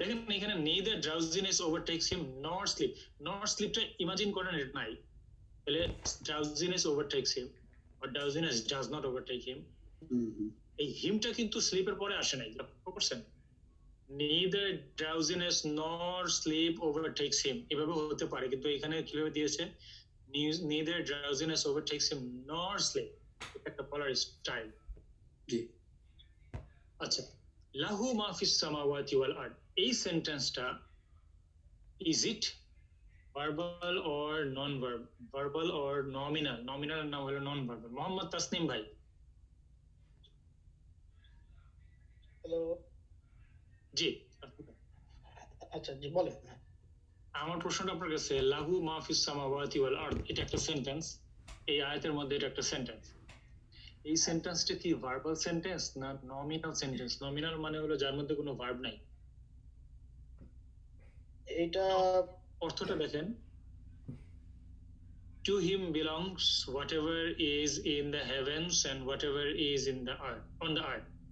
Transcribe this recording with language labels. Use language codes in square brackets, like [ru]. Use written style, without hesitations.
[en] দেখেন এখানে neither drowsiness overtakes him nor sleep, nor sleep [bn] টা ইমাজিন করেন এটা নাই, তাহলে [en] drowsiness overtakes him or drowsiness does not overtake him, [bn] এই হিমটা কিন্তু স্লিপের পরে আসে নাই, লক্ষ্য করছেন? [en] neither drowsiness nor sleep overtakes him [bn] এভাবে হতে পারে, কিন্তু এখানে কিভাবে দিয়েছে? [en] neither drowsiness overtakes him nor sleep, [bn] এটা একটা বলার স্টাইল। জি। আচ্ছা, [ar] লাহু মা ফিস সামাওয়াতি ওয়াল আরদ, [bn] এই সেন্টেন্সটা is it verbal or non verbal or nominal? Nominal না হলো নন ভার্বাল? মোহাম্মদ তাসনিম ভাই। হ্যালো, জি, আচ্ছা জি বলেন। আমার প্রশ্নটা আপনার কাছে, [ar] লাহু মা ফিস সামাওয়াতি ওয়াল আরদ [bn] এটা একটা সেন্টেন্স, এই আয়াতের মধ্যে এটা একটা সেন্টেন্স। এই সেন্টেন্সটা কি ভার্বাল সেন্টেন্স না নমিনাল সেন্টেন্স? নমিনাল মানে হলো যার মধ্যে কোনো ভার্ব নাই। এটা অর্থটা দেখেন, [en] to him belongs whatever is in the heavens and whatever is in the earth, on the earth.